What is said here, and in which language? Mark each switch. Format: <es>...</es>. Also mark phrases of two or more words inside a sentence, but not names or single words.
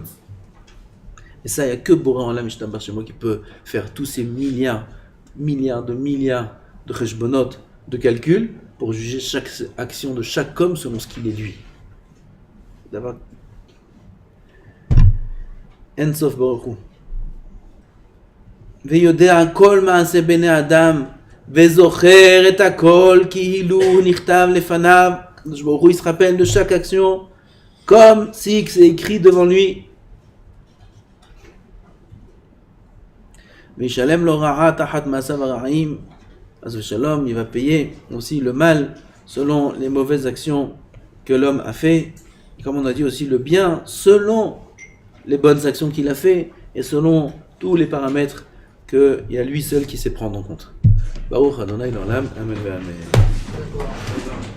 <fr>Et ça, il n'y a que</fr> <he>בורא עולם ישתבח</he> <fr>chez moi qui peut faire tous ces milliards de cheshbonot, de calculs, pour juger chaque action de chaque homme selon ce qu'il est lui. D'abord,</fr> <he>אין סוף ברוך הוא. ויודע כל מעשה בני אדם, וזוכר את הכל כאילו נכתב לפניו. הקדוש ברוך הוא,</he> <fr>il se rappelle de chaque action comme si c'est écrit devant lui.</fr> <he>וישלם לו רעה תחת מעשיו הרעים. אז ושלום,</he> <fr>il va payer aussi le mal selon les mauvaises actions que l'homme a fait. Et comme on a dit aussi le bien selon les bonnes actions qu'il a fait et selon tous les paramètres qu'il y a lui seul qui sait prendre en compte.</fr> <he>ברוך אדוני לעולם אמן ואמן.</he>